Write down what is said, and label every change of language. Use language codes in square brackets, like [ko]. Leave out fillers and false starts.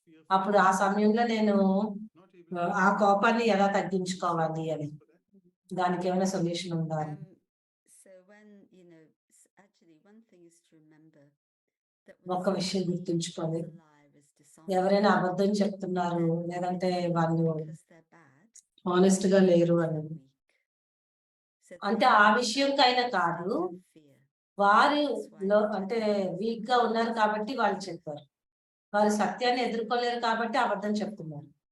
[te] అప్పుడు ఆ సమయంలో నేను ఆ కోపాన్ని ఎలా తగ్గించుకోవాలి అని, దానికి ఏమైనా సొల్యూషన్ ఉందా? [en] So when actually one thing is to remember that [te] ఒక విషయం గుర్తుంచుకోవాలి, ఎవరైనా అబద్ధం చెప్తున్నారు లేదంటే వాళ్ళు హానెస్ట్ గా లేరు అని అంటే ఆ విషయంకైనా కాదు, వారిలో అంటే వీక్ గా ఉన్నారు కాబట్టి వాళ్ళు చెప్పారు, వారు సత్యాన్ని ఎదుర్కోలేరు కాబట్టి అబద్ధం చెప్తున్నారు.